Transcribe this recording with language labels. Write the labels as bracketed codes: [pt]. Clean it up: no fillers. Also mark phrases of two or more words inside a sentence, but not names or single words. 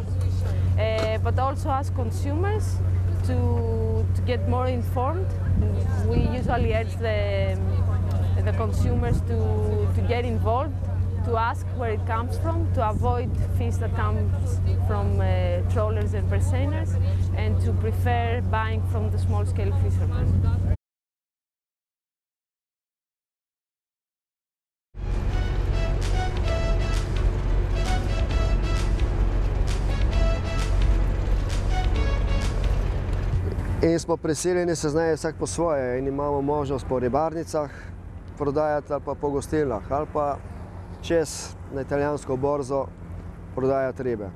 [en] But also as consumers, to get more informed, we usually urge the consumers to get involved, to ask where it comes from, to avoid fish that comes from trawlers and purse seiners, and to prefer buying from the small-scale fishermen. [sl] In smo prisiljeni se znajti vsak po svoje in imamo možnost po ribarnicah prodajati ali pa po gostilnah ali pa čez na italijansko borzo prodajati ribe.